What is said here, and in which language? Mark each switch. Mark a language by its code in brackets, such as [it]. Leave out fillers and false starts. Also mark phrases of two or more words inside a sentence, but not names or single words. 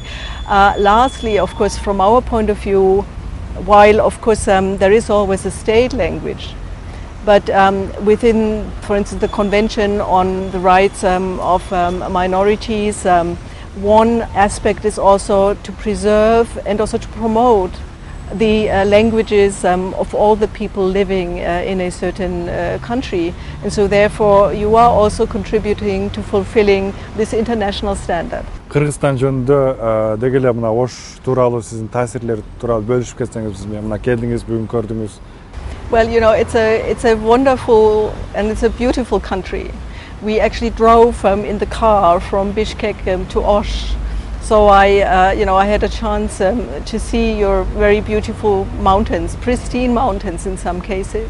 [en] Lastly, of course, from our point of view, while of course there is always a state language, but within, for instance, the Convention on the Rights of Minorities, one aspect is also to preserve and also to promote the languages of all the people living in a certain country, and so therefore you are also contributing to fulfilling this international standard. [ky] Кыргызстан жөнүндө деги эле мына Ош тууралуу сиздин таасирлер тууралуу бөлүшүп кетсеңиз, биз менен мына келдиңиз, бүгүн көрдүңүз. [en] Well, it's a wonderful and it's a beautiful country. We actually drove in the car from Bishkek to Osh. So I had a chance to see your very beautiful mountains, pristine mountains in some cases.